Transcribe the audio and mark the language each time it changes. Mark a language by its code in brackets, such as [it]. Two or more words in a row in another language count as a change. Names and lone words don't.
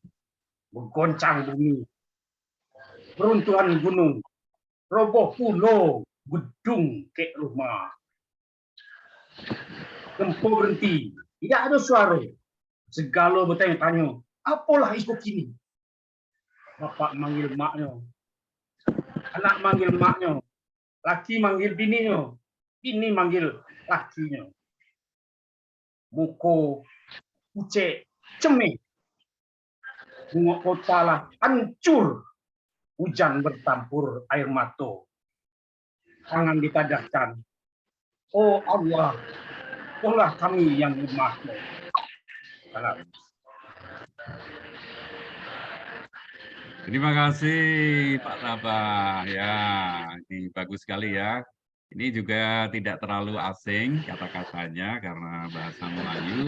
[id] Menggoncang bumi, runtuhan gunung, roboh pulau, gedung ke rumah. Tempo berhenti. Tidak ada suara. Segala bertanya-tanya. Apalah itu kini? Bapak manggil maknya. Anak manggil maknya. Laki manggil bininya. Bini manggil lakinya. Muko, ucek, cemeh. Bunga kota lah hancur. Hujan bertampur air mata. Tangan ditadahkan. Oh Allah, tolonglah kami yang lemah. Salam. Terima kasih Pak Tabah. Ya, ini bagus sekali ya. Ini juga tidak terlalu asing kata-katanya karena bahasa Melayu.